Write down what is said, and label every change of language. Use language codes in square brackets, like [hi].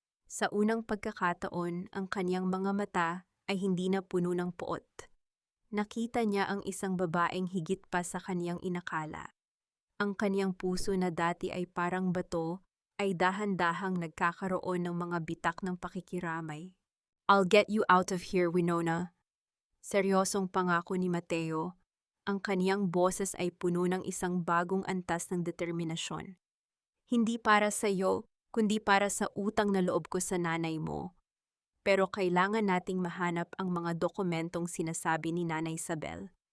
[tl] Sa unang pagkakataon, ang kaniyang mga mata ay hindi na puno ng poot. Nakita niya ang isang babaeng higit pa sa kaniyang inakala. Ang kaniyang puso na dati ay parang bato ay dahan-dahang nagkakaroon ng mga bitak ng pakikiramay. [en] I'll get you out of here, Winona. [tl] Seryosong pangako ni Mateo. Ang kaniyang boses ay puno ng isang bagong antas ng determinasyon. Hindi para sa iyo, kundi para sa utang na loob ko sa nanay mo. Pero kailangan nating mahanap ang mga dokumentong sinasabi ni Nanay Isabel.